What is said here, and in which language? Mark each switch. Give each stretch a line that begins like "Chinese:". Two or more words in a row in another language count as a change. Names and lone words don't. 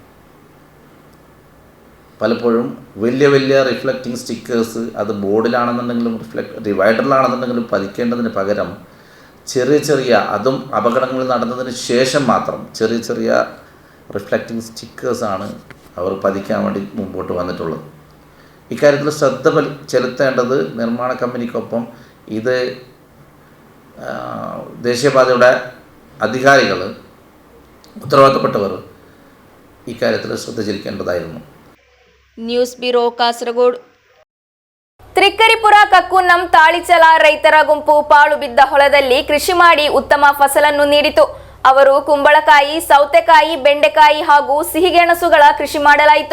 Malayalam: പലപ്പോഴും വലിയ വലിയ റിഫ്ലക്റ്റിംഗ് സ്റ്റിക്കേഴ്സ് അത് ബോർഡിലാണെന്നുണ്ടെങ്കിലും ഡിവൈഡറിലാണെന്നുണ്ടെങ്കിലും പതിക്കേണ്ടതിന് പകരം ചെറിയ ചെറിയ, അതും അപകടങ്ങൾ നടന്നതിന് ശേഷം മാത്രം ചെറിയ ചെറിയ റിഫ്ലക്റ്റിംഗ് സ്റ്റിക്കേഴ്സാണ് അവർ പതിക്കാൻ വേണ്ടി മുമ്പോട്ട് വന്നിട്ടുള്ളത്. ഇക്കാര്യത്തിൽ ശ്രദ്ധ ചെലുത്തേണ്ടത് നിർമ്മാണ കമ്പനിക്കൊപ്പം ഇത് ദേശീയപാതയുടെ അധികാരികൾ, ഉത്തരവാദിത്തപ്പെട്ടവർ ഇക്കാര്യത്തിൽ ശ്രദ്ധ ചെലുത്തേണ്ടതായിരുന്നു.
Kannada: ನ್ಯೂಸ್ ಬ್ಯೂರೋ ಕಾಸರಗೋಡು. ತ್ರಿಕರಿಪುರ ಕಕ್ಕುನ್ನಂ ತಾಳಿಚಲ ರೈತರ ಗುಂಪು ಪಾಳು ಬಿದ್ದ ಹೊಲದಲ್ಲಿ ಕೃಷಿ ಮಾಡಿ ಉತ್ತಮ ಫಸಲನ್ನು ನೀಡಿತು. ಅವರು ಕುಂಬಳಕಾಯಿ, ಸೌತೆಕಾಯಿ, ಬೆಂಡೆಕಾಯಿ ಹಾಗೂ ಸಿಹಿಗೆಣಸುಗಳ ಕೃಷಿ ಮಾಡಲಾಯಿತು.